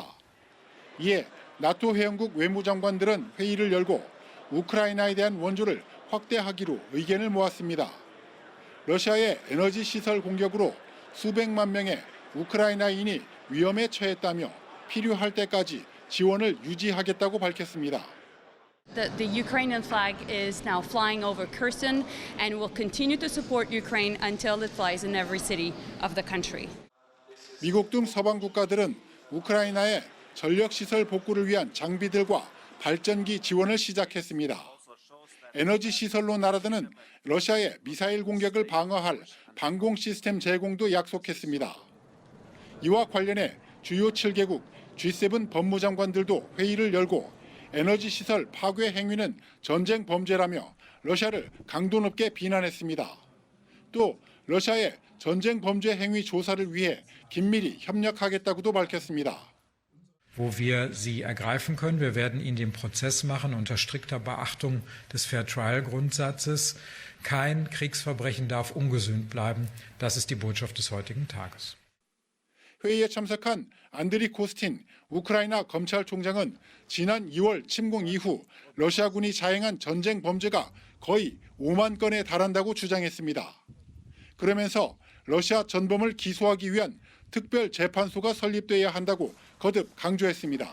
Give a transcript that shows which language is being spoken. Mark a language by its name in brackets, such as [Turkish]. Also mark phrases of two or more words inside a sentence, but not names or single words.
[Korean] 이에 나토 회원국 외무장관들은 회의를 열고 우크라이나에 대한 원조를 확대하기로 의견을 모았습니다. 러시아의 에너지 시설 공격으로 수백만 명의 우크라이나인이 위험에 처했다며 필요할 때까지 지원을 유지하겠다고 밝혔습니다. [English] The Ukrainian flag is now flying over Kherson and will continue to support Ukraine until it flies in every city of the country. [Korean] 미국 등 서방 국가들은 우크라이나의 전력시설 복구를 위한 장비들과 발전기 지원을 시작했습니다. 에너지 시설로 날아드는 러시아의 미사일 공격을 방어할 방공 시스템 제공도 약속했습니다. 이와 관련해 주요 7개국 G7 법무장관들도 회의를 열고 에너지 시설 파괴 행위는 전쟁 범죄라며 러시아를 강도 높게 비난했습니다. 또 러시아의 전쟁 범죄 행위 조사를 위해 긴밀히 협력하겠다고도 밝혔습니다. [German] Wo wir sie ergreifen können. Wir werden ihnen den Prozess machen unter strikter Beachtung des Fair-Trial-Grundsatzes. Kein Kriegsverbrechen darf ungesühnt bleiben. Das ist die Botschaft des heutigen Tages. [Korean] 회의에 참석한 안드리 코스틴 우크라이나 검찰총장은 지난 2월 침공 이후 러시아군이 자행한 전쟁 범죄가 거의 5만 건에 달한다고 주장했습니다. 그러면서 러시아 전범을 기소하기 위한 특별 재판소가 설립돼야 한다고 거듭 강조했습니다.